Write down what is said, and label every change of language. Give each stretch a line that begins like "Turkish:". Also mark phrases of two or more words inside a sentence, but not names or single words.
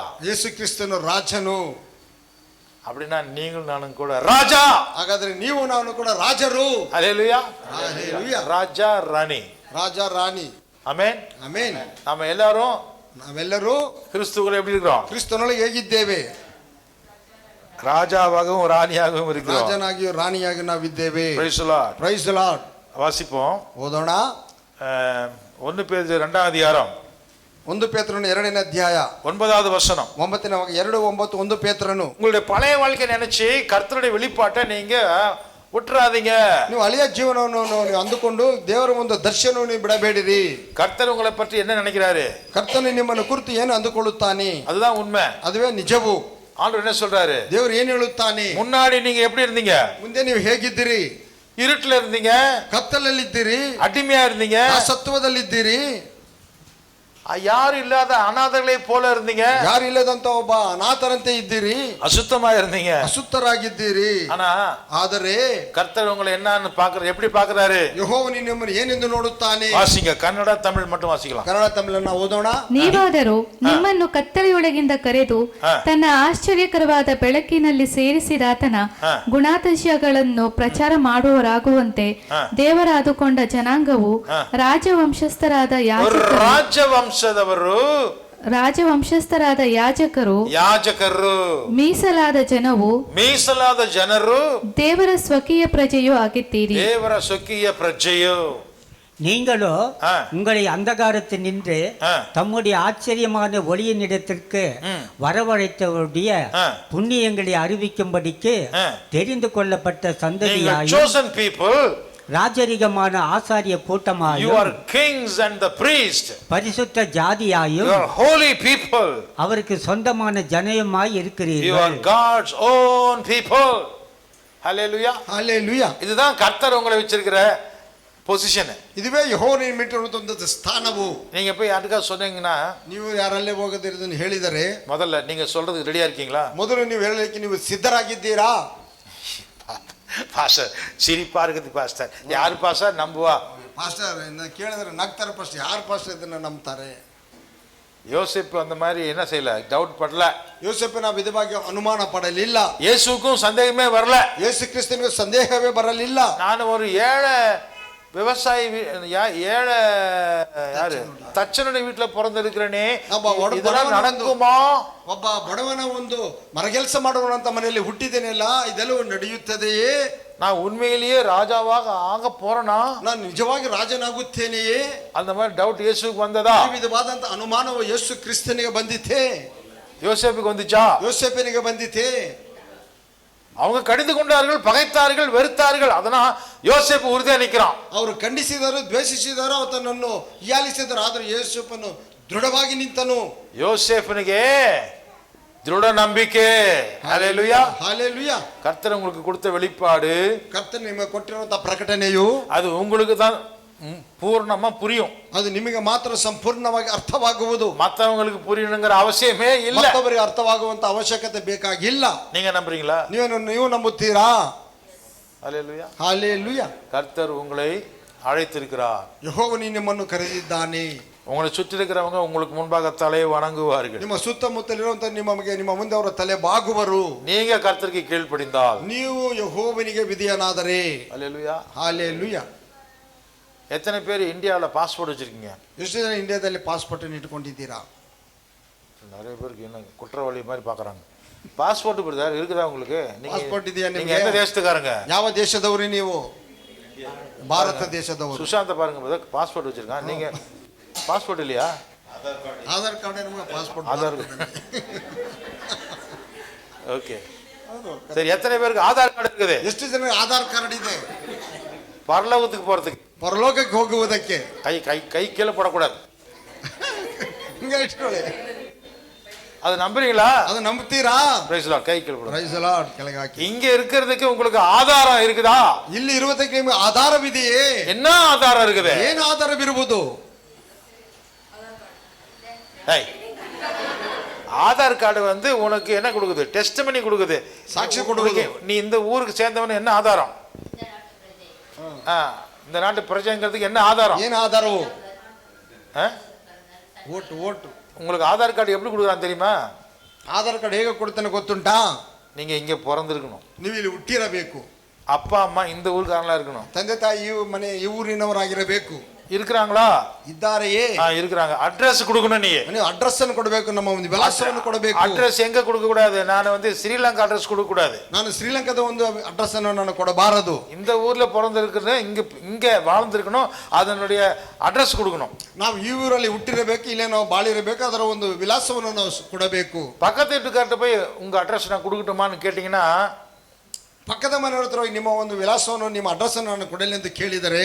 Kannada: ಯೇಸು ಕ್ರಿಸ್ತನು ರಾಜನು.
Tamil: அப்படின்னா நீங்களும் நானும் கூட ராஜா.
Kannada: ಹಾಗಾದ್ರೆ ನೀವು ನಾನು ಕೂಡ ರಾಜರು.
Tamil: ஹல்லேலூயா.
Kannada: ಹಲ್ಲೆಲೂಯಾ.
Tamil: ராஜா ராணி.
Kannada: ರಾಜ ರಾಣಿ.
Tamil: ஆமென்.
Kannada: ಆಮೆನ್.
Tamil: நாம எல்லாரும்
Kannada: ನಾವೆಲ್ಲರೂ
Tamil: கிறிஸ்துவுக்குள்ள எப்படி இருக்கிறோம்?
Kannada: ಕ್ರಿಸ್ತನೊಳಗೆ ಹೇಗಿದ್ದೇವೆ?
Tamil: ராஜாவாகவும் ராணியாகவும் இருக்கிறோம்.
Kannada: ರಾಜನಾಗಿಯೂ ರಾಣಿಯಾಗಿ ನಾವಿದ್ದೇವೆ.
English: Praise the Lord. Praise the Lord.
Tamil: வாசிப்போம்.
Kannada: ಓದೋಣ.
Tamil: 1 பேதுரு 2ஆம் அதிகாரம்
Kannada: 1 ಪೇತ್ರನು 2ನೇ ಅಧ್ಯಾಯ
Tamil: 9வது வசனம்.
Kannada: 2:9 1 ಪೇತ್ರನು.
Tamil: உங்களுடைய பழைய வாழ்க்கை நினைச்சு கர்த்தருடைய வெளிப்பாட்டை நீங்க விட்டுறாதீங்க.
Kannada: ನೀವು ಹಳೆಯ ಜೀವನವನ್ನು ನೀವು ಅಂದುಕೊಂಡು ದೇವರ ಒಂದು ದರ್ಶನವನ್ನು ನೀವು ಬಿಡಬೇಡಿರಿ.
Tamil: கர்த்தர் உங்களை பற்றி என்ன நினைக்கிறாரு?
Kannada: ಕರ್ತನು ನಿಮ್ಮನ್ನು ಕುರಿತು ಏನು ಅಂದುಕೊಳ್ಳುತ್ತಾನೆ?
Tamil: அதுதான் உண்மை.
Kannada: ಅದುವೇ ನಿಜವು.
Tamil: ஆண்டவர் என்ன சொல்றாரு?
Kannada: ದೇವರು ಏನು ಹೇಳುತ್ತಾನೆ?
Tamil: முன்னாடி நீங்க எப்படி இருந்தீங்க?
Kannada: ಮುಂದೆ ನೀವು ಹೇಗಿದ್ದೀರಿ?
Tamil: இருட்டுல இருந்தீங்க,
Kannada: ಕತ್ತಲಲ್ಲಿದ್ದೀರಿ,
Tamil: அடிமையா இருந்தீங்க,
Kannada: ಸತ್ವದಲ್ಲಿದ್ದೀರಿ,
Tamil: யாரும் இல்லாத அனாதைகளை போல இருந்தீங்க,
Kannada: ಯಾರು ಇಲ್ಲದಂತ ಒಬ್ಬ ಅನಾಥರಂತೆ ಇದ್ದೀರಿ,
Tamil: அசுத்தமா இருந்தீங்க,
Kannada: ಅಸುತ್ತರಾಗಿದ್ದೀರಿ.
Tamil: ஆனா
Kannada: ಆದರೆ
Tamil: கர்த்தர் உங்களை என்னன்னு பாக்குறாரு, எப்படி பாக்குறாரு?
Kannada: ಯೆಹೋವನು ನಿಮ್ಮನ್ನು ಏನೆಂದು ನೋಡುತ್ತಾನೆ?
Tamil: வாசிங்க, ಕನ್ನಡ தமிழ் மட்டும் வாசிக்கலாம்.
Kannada: ಕನ್ನಡ ತಮಿಳನ್ನ ಓದೋಣ. ನೀವಾದರೂ ನಿಮ್ಮನ್ನು ಕತ್ತಲೆಯೊಳಗಿಂದ ಕರೆದು ತನ್ನ ಆಶ್ಚರ್ಯಕರವಾದ ಬೆಳಕಿನಲ್ಲಿ ಸೇರಿಸಿದಾತನ ಗುಣಾತಿಶಯಗಳನ್ನು ಪ್ರಚಾರ ಮಾಡುವವರಾಗುವಂತೆ ದೇವರಾದುಕೊಂಡ ಜನಾಂಗವು ರಾಜವಂಶಸ್ಥರಾದ ರಾಜವಂಶಸ್ಥರಾದ ಯಾಜಕರು ಮೀಸಲಾದ ಜನರು ದೇವರ ಸ್ವಕೀಯ ಪ್ರಜೆಯೂ ಆಗಿದ್ದೀರಿ.
Tamil: நீங்களோ உங்களை அந்தகாரத்தில் நின்று தம்முடைய ஆச்சரியமான ஒளியினிடத்திற்கு வரவழைத்தவருடைய புண்ணியங்களை அறிவிக்கும்படிக்கு தெரிந்து கொள்ளப்பட்ட சந்ததியாயும் ராஜரிகமான ஆசாரிய கூட்டமாயும் பரிசுத்த ஜாதியாயும் அவருக்கு சொந்தமான ஜனமாய் இருக்கிறீர்கள். இதுதான் கர்த்தர் உங்களை வச்சிருக்கிற பொசிஷன்.
Kannada: இதுவே ಯೆಹೋವನು ಮಿಟ್ಟಿರುವಂತ ಸ್ಥಾನವು.
Tamil: நீங்க போய் யாருக்கா சொன்னீங்கன்னா,
Kannada: ನೀವು ಯಾರಲ್ಲೇ ಹೋಗದಿರೋದನ್ನು ಹೇಳಿದರೆ,
Tamil: முதல்ல நீங்க சொல்றதுக்கு ரெடியா இருக்கீங்களா?
Kannada: ಮೊದಲು ನೀವು ಹೇಳಲಿಕ್ಕೆ ನೀವು ಸಿದ್ಧರಾಗಿದ್ದೀರಾ?
Tamil: பாஸ்டர் சிரிப்பா இருக்குது பாஸ்டர். யாரு பாஸ்டர் நம்புவா?
Kannada: ಪಾಸ್ಟರ್ ಕೇಳಿದ್ರೆ ನಗ್ತಾರೆ. ಫಸ್ಟ್ ಯಾರು ಪಾಸ್ಟರ್ ಇದನ್ನ ನಂಬ್ತಾರೆ?
Tamil: யோசேப்பு அந்த மாதிரி என்ன செய்யல, டவுட் படல.
Kannada: ಯೋಸೇಫನ ವಿಧವಾಗಿ ಅನುಮಾನ ಪಡಲಿಲ್ಲ.
Tamil: இயேசுவுக்கும் சந்தேகமே வரல.
Kannada: ಯೇಸು ಕ್ರಿಸ್ತನಿಗೂ ಸಂದೇಹವೇ ಬರಲಿಲ್ಲ.
Tamil: ನಾನು ஒரு ஏழை விவசாயி, ஏழை யாரு தச்சனுடைய வீட்டுல பிறந்திருக்கிறேனே, இதெல்லாம் நடக்குமா?
Kannada: ಒಬ್ಬ ಬಡವನ ಒಂದು ಮರಗೆಲಸ ಮಾಡುವಂತ ಮನೆಯಲ್ಲಿ ಹುಟ್ಟಿದ್ದೇನೆಲ್ಲ, ಇದೆಲ್ಲವೂ ನಡೆಯುತ್ತದೆಯೇ?
Tamil: நான் உண்மையிலேயே ராஜாவாக ஆக போறேனா?
Kannada: ನಾನು ನಿಜವಾಗಿ ರಾಜನಾಗುತ್ತೇನೆಯೇ?
Tamil: அந்த மாதிரி டவுட் இயேசுவுக்கு வந்ததா?
Kannada: ಈ ವಿಧವಾದಂತ ಅನುಮಾನವು ಯೇಸು ಕ್ರಿಸ್ತನಿಗೆ ಬಂದಿತೆ.
Tamil: யோசேப்புக்கு வந்துச்சா?
Kannada: ಯೋಸೇಫನಿಗೆ ಬಂದಿತೆ.
Tamil: அவங்க கடிந்து கொண்டார்கள், பகைத்தார்கள், வெறுத்தார்கள். அதனால் யோசேப்பு உறுதியா நிற்கிறான்.
Kannada: ಅವರು ಖಂಡಿಸಿದರು, ದ್ವೇಷಿಸಿದರು, ಆತನನ್ನು ಹೀಯಾಳಿಸಿದರು. ಆದರೂ ಯೋಸೇಫನು ದೃಢವಾಗಿ ನಿಂತನು.
Tamil: யோசேப்புனுக்கு திருட நம்பிக்கை. ஹல்லேலூயா, ஹல்லேலூயா. கர்த்தர் உங்களுக்கு கொடுத்த வெளிப்பாடு,
Kannada: ಕರ್ತನು ನಿಮಗೆ ಕೊಟ್ಟಿರುವಂತ ಪ್ರಕಟಣೆಯು
Tamil: அது உங்களுக்கு தான் பூர்ணமா புரியும்.
Kannada: ಅದು ನಿಮಗೆ ಮಾತ್ರ ಸಂಪೂರ್ಣವಾಗಿ ಅರ್ಥವಾಗುವುದು.
Tamil: மற்றவங்களுக்கு புரியணுங்கிற அவசியமே இல்ல.
Kannada: ಮತ್ತೊಬ್ಬರಿಗೆ ಅರ್ಥವಾಗುವಂತ ಅವಶ್ಯಕತೆ ಬೇಕಾಗಿಲ್ಲ.
Tamil: நீங்க நம்புறீங்களா?
Kannada: ನೀವು ನಂಬುತ್ತೀರಾ?
Tamil: ஹல்லேலூயா, ஹல்லேலூயா. கர்த்தர் உங்களை அழைத்திருக்கிறார்.
Kannada: ಯೆಹೋವನು ನಿಮ್ಮನ್ನು ಕರೆದಿದ್ದಾನೆ.
Tamil: உங்களை சுற்றி இருக்கிறவங்க உங்களுக்கு முன்பாக தலையை வணங்குவார்கள்.
Kannada: ನಿಮ್ಮ ಸುತ್ತಮುತ್ತಲಿರುವಂತ ನಿಮ್ಮ ಮುಂದೆ ಅವರ ತಲೆ ಬಾಗುವರು.
Tamil: நீங்க கர்த்தருக்கு கீழ்ப்படிந்தால்,
Kannada: ನೀವು ಯೆಹೋವನಿಗೆ ವಿಧೇಯನಾದರೆ.
Tamil: ஹல்லேலூயா, ஹல்லேலூயா. எத்தனை பேர் இந்தியாவில் பாஸ்போர்ட் வச்சிருக்கீங்க?
Kannada: ಎಷ್ಟು ಜನ ಇಂಡಿಯಾದಲ್ಲಿ ಪಾಸ್ಪೋರ್ಟ್ ಇಟ್ಕೊಂಡಿದ್ದೀರಾ?
Tamil: நிறைய பேருக்கு என்ன குற்றவாளி மாதிரி பார்க்குறாங்க. பாஸ்போர்ட் பிரதர் இருக்குதா உங்களுக்கு?
Kannada: ಪಾಸ್ಪೋರ್ಟ್ ಇದೆಯಾ
Tamil: நீங்க
Kannada: ನಿಮಗೆ?
Tamil: எந்த தேசத்துக்காரங்க?
Kannada: ಯಾವ ದೇಶದವರು ನೀವು? ಭಾರತ ದೇಶದವರು.
Tamil: சுஷாந்த பாருங்க பிரதர், பாஸ்போர்ட் வச்சிருக்கான். நீங்க பாஸ்போர்ட் இல்லையா?
Kannada: ಆಧಾರ್ ಕಾರ್ಡ್ ನಮಗೆ ಪಾಸ್ಪೋರ್ಟ್.
Tamil: ஆதார் ஓகே சரி. எத்தனை பேருக்கு ஆதார் கார்டு இருக்குது?
Kannada: ಎಷ್ಟು ಜನ ಆಧಾರ್ ಕಾರ್ಡ್ ಇದೆ?
Tamil: பரலோகத்துக்கு போறதுக்கு,
Kannada: ಪರಲೋಕಕ್ಕೆ ಹೋಗುವುದಕ್ಕೆ.
Tamil: கை கை கை கீழே போடக்கூடாது.
Kannada: ಹಿಂಗ ಇಟ್ಕೊಳ್ಳಿ.
Tamil: அது நம்புறீங்களா?
Kannada: ಅದು ನಂಬ್ತೀರಾ?
English: Praise Lord.
Tamil: கை கீழே போடுங்க.
English: Praise the Lord.
Kannada: ಕೆಳಗೆ ಹಾಕಿ.
Tamil: இங்க இருக்கிறதுக்கு உங்களுக்கு ஆதாரம் இருக்குதா?
Kannada: ಇಲ್ಲಿ ಇರುವುದಕ್ಕೆ ನಿಮಗೆ ಆಧಾರವಿದೆಯೇ?
Tamil: என்ன ஆதாரம் இருக்குது?
Kannada: ಏನು ಆಧಾರವಿರುವುದು?
Tamil: ஆதார் கார்டு வந்து உனக்கு என்ன கொடுக்குது? டெஸ்டிமனி கொடுக்குது, சாட்சி கொடுக்குது. நீ இந்த ஊருக்கு சேர்ந்தவன் என்ன ஆதாரம்? இந்த நாட்டு பிரஜைங்கிறதுக்கு என்ன ஆதாரம்?
Kannada: ಏನು ಆಧಾರವು? ಓಟು. ಓಟು.
Tamil: உங்களுக்கு ஆதார் கார்டு எப்படி கொடுக்குறான்னு தெரியுமா?
Kannada: ಆಧಾರ್ ಕಾರ್ಡ್ ಹೇಗೆ ಕೊಡ್ತಾನೆ ಗೊತ್ತುಂಟಾ?
Tamil: நீங்க இங்க பிறந்திருக்கணும்,
Kannada: ನೀವು ಇಲ್ಲಿ ಹುಟ್ಟಿರಬೇಕು,
Tamil: அப்பா அம்மா இந்த ஊருக்காரங்களா இருக்கணும்,
Kannada: ತಂದೆ ತಾಯಿ ಈ ಊರಿನವರಾಗಿರಬೇಕು,
Tamil: இருக்கிறாங்களா?
Kannada: ಇದ್ದಾರೆಯೇ?
Tamil: இருக்கிறாங்க. ಅಡ್ರೆಸ್ கொடுக்கணும்.
Kannada: ನೀವು ಅಡ್ರೆಸ್ ಅನ್ನು ಕೊಡಬೇಕು, ನಮ್ಮ ಒಂದು ವಿಳಾಸವನ್ನು ಕೊಡಬೇಕು. ಅಡ್ರೆಸ್ ಹೆಂಗ
Tamil: கொடுக்க கூடாது? ನಾನು வந்து ஸ்ரீலங்கா அட்ரஸ் கொடுக்க கூடாது.
Kannada: ನಾನು ಶ್ರೀಲಂಕಾದ ಒಂದು ಅಡ್ರೆಸ್ ಅನ್ನು ನಾನು ಕೊಡಬಾರದು.
Tamil: இந்த ஊர்ல பிறந்திருக்கிறது, இங்க வாழ்ந்திருக்கணும், அதனுடைய ಅಡ್ರೆಸ್ கொடுக்கணும்.
Kannada: ನಾವು ಈ ಊರಲ್ಲಿ ಹುಟ್ಟಿರಬೇಕು, ಇಲ್ಲೇ ನಾವು ಬಾಳಿರಬೇಕು, ಅದರ ಒಂದು ವಿಳಾಸವನ್ನು ನಾವು ಕೊಡಬೇಕು.
Tamil: பக்கத்து வீட்டுக்கார்ட்ட போய் உங்க அட்ரஸ் நான் கொடுக்கட்டுமான்னு கேட்டீங்கன்னா,
Kannada: ಪಕ್ಕದ ಮನೆಯವರ ಹತ್ರ ಹೋಗಿ ನಿಮ್ಮ ಒಂದು ವಿಳಾಸವನ್ನು, ನಿಮ್ಮ ಅಡ್ರೆಸ್ ಅನ್ನು ನಾನು ಕೊಡಲಿ ಅಂತ ಕೇಳಿದರೆ